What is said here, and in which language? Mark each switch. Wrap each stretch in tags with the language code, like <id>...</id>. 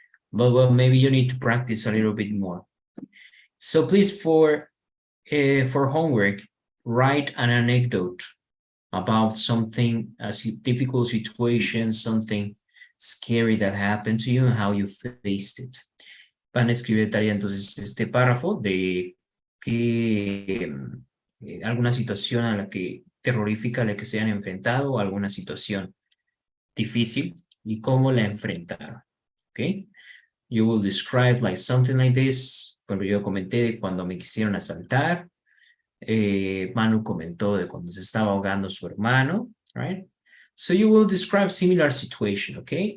<en>But well, maybe you need to practice a little bit more. So please, for homework, write an anecdote about something, a difficult situation, something scary that happened to you and how you faced it.</en> <es>Van a escribir tarea entonces este párrafo de que alguna situación a la que terrorífica a la que se han enfrentado, alguna situación difícil y cómo la enfrentaron.</es> <en>Okay? You will describe like something like this.</en> <es>Cuando yo comenté de cuando me quisieron asaltar. Manu comentó de cuando se estaba ahogando su hermano, right?</es> <en>So you will describe similar situation, okay?</en>